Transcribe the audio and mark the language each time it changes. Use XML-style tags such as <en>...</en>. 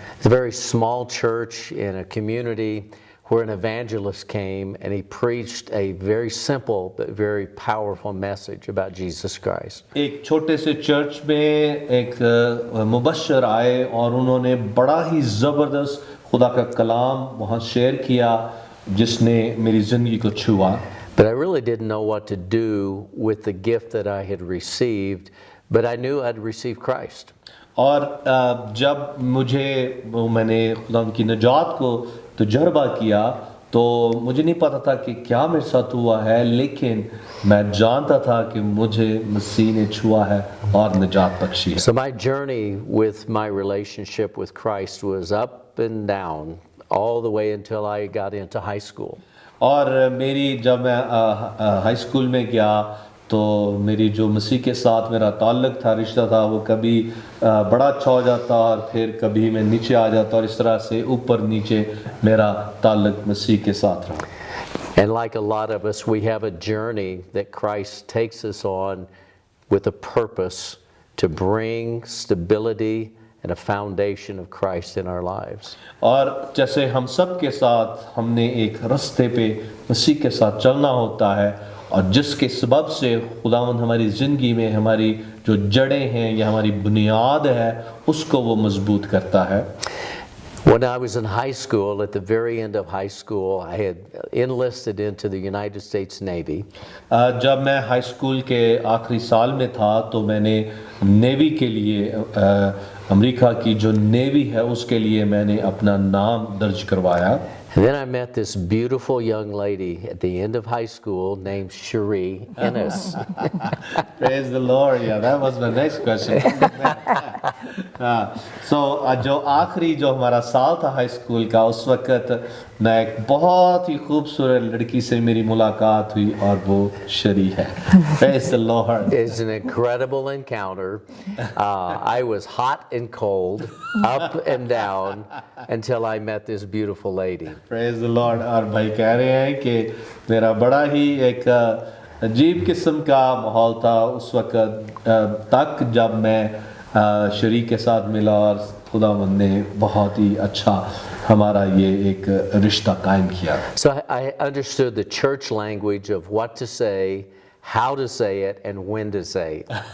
<en>It's a very small church in a community where an evangelist came and he preached a very simple but very powerful message about Jesus Christ.</en> <hi>एक छोटे से church में एक मुबश्शिर आए और उन्होंने बड़ा ही ज़बरदस्त खुदा का कलाम वहाँ शेयर किया जिसने मेरी ज़िंदगी को छुआ.</hi> <en>But I really didn't know what to do with the gift that I had received, but I knew I'd received Christ.</en> <hi>और जब मैंने खुदा की नजात को तजुर्बा किया तो मुझे नहीं पता था कि क्या मेरे साथ हुआ है, लेकिन मैं जानता था कि मुझे मसीह ने छुआ है और निजात बख्शी है.</hi> <en>So my journey with my relationship with Christ was up and down all the way until I got into high school.</en> <hi>और जब मैं हाई स्कूल में गया तो मेरी जो मसीह के साथ मेरा ताल्लुक़ था, रिश्ता था, वो कभी बड़ा अच्छा हो जाता और फिर कभी मैं नीचे आ जाता और इस तरह से ऊपर नीचे मेरा ताल्लुक़ मसीह के साथ रहा.</hi> <en>And like a lot of us, we have a journey that Christ takes us on with a purpose to bring stability and a foundation of Christ in our lives.</en> <hi>और जैसे हम सब के साथ हमने एक रास्ते पे मसीह के साथ चलना होता है और जिसके सबब से खुदावंद हमारी ज़िंदगी में हमारी जो जड़ें हैं या हमारी बुनियाद है उसको वो मजबूत करता है.</hi> <en>When I was in high school, at the very end of high school, I had enlisted into the United States Navy.</en> <hi>जब मैं हाई स्कूल के आखिरी साल में था तो मैंने नेवी के लिए अमेरिका की जो नेवी है उसके लिए मैंने अपना नाम दर्ज करवाया.</hi> <en>And then I met this beautiful young lady at the end of high school named Cherie Ennis. Praise the Lord. Yeah, that was my next question.</en> <hi>So जो आखिरी जो हमारा साल था हाई स्कूल का उस वक्त मैं एक बहुत ही खूबसूरत लड़की से मेरी मुलाकात हुई और वो शरी है.</hi> <en>Praise the Lord. It's an incredible encounter. I was hot and cold, up and down, until I met this beautiful lady. Praise the Lord.</en> <hi>और भाई कह रहे हैं कि मेरा बड़ा ही एक अजीब किस्म का माहौल था उस वक्त तक जब मैं शरीक के साथ मिला और खुदावंद ने बहुत ही अच्छा हमारा ये एक रिश्ता कायम किया.</hi> <en>So I understood the church language of what to say, how to say it, and when to say it.</en>